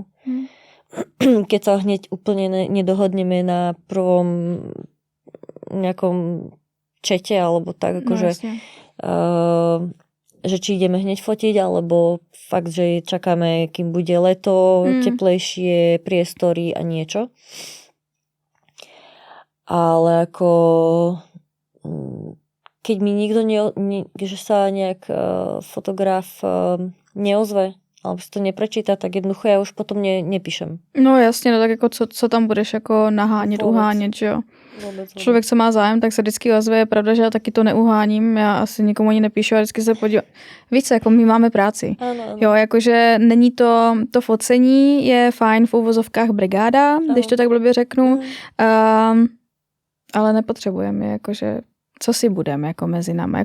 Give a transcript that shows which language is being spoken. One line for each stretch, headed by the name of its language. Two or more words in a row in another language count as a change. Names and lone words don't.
Slovak: Keď sa hneď úplne nedohodneme na prvom nejakom čete, alebo tak, akože že či ideme hneď fotiť, alebo fakt, že čakáme, kým bude leto, teplejšie priestory a niečo. Ale ako keď mi nikto že sa nejak fotograf neozve, alebo si to neprečíta, tak jednoducho ja už potom nepíšem.
Czech: No jasně, no tak jako co tam budeš jako nahánět, uhánět, že jo? Vůbec. Člověk, co má zájem, tak se vždycky ozve. Je pravda, že já taky to neuháním, já asi nikomu ani nepíšu a vždycky se podívám. Více, jako my máme práci. Ano. Jo, jakože není to focení, je fajn v uvozovkách brigáda, když to tak blbě řeknu, ale nepotřebujeme, jakože co si budeme jako mezi námi.